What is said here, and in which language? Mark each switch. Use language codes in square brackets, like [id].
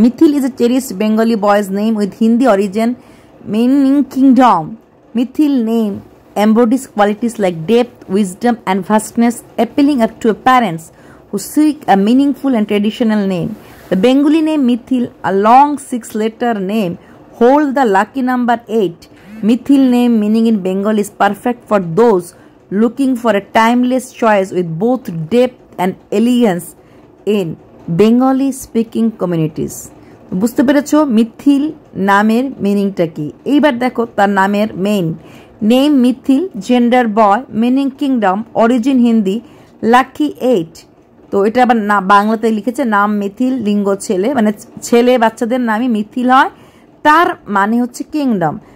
[en] Mithil is a cherished Bengali boys name with Hindi origin meaning kingdom. Mithil name embodies qualities like depth, wisdom and vastness, appealing up to parents who seek a meaningful and traditional name. The Bengali name Mithil, a long 6-letter name, holds the lucky number 8. Mithil name meaning in Bengali is perfect for those looking for a timeless choice with both depth and elegance in Bengali speaking communities. [bn] বুঝতে পেরেছো মিথিল নামের মিনিংটা কি? এইবার দেখো তার নামের main name Mithil, gender বয়, meaning kingdom, origin Hindi, lucky 8। তো এটা আবার না বাংলাতে লিখেছে নাম মিথিল, লিঙ্গ ছেলে, মানে ছেলে বাচ্চাদের নামই মিথিল হয়, তার মানে হচ্ছে কিংডম।